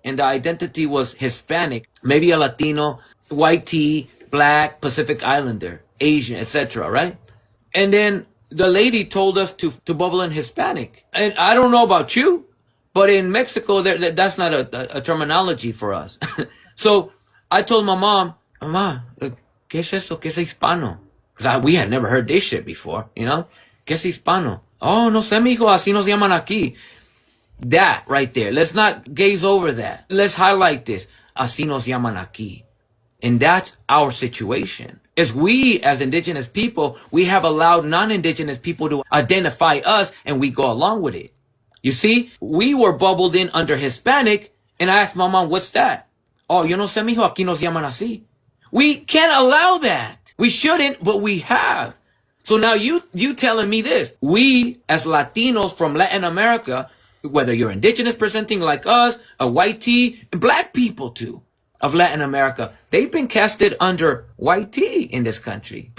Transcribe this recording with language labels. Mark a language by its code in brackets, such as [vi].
[en] And the identity was Hispanic, maybe a Latino, white tea, black, Pacific Islander, Asian, etc., right? And then the lady told us to bubble in Hispanic. And I don't know about you, but in Mexico, that's not a terminology for us. So I told my mom, Mama, [es] ¿qué es eso? ¿Qué es hispano? [en] Because we had never heard this shit before, you know? [es] ¿Qué es hispano? Oh, no sé, mijo, así nos llaman aquí. [en] That right there. Let's not gaze over that. Let's highlight this. [es] Así nos llaman aquí. [en] And that's our situation. As we, as indigenous people, we have allowed non-indigenous people to identify us and we go along with it. You see, we were bubbled in under Hispanic and I asked my mom, what's that? [es] Oh, yo no sé, mijo, aquí nos llaman así. [en] We can't allow that. We shouldn't, but we have. So now you telling me this. We, as Latinos from Latin America, whether you're indigenous presenting like us, a white tea, and black people too, of Latin America, they've been casted under white tea in this country.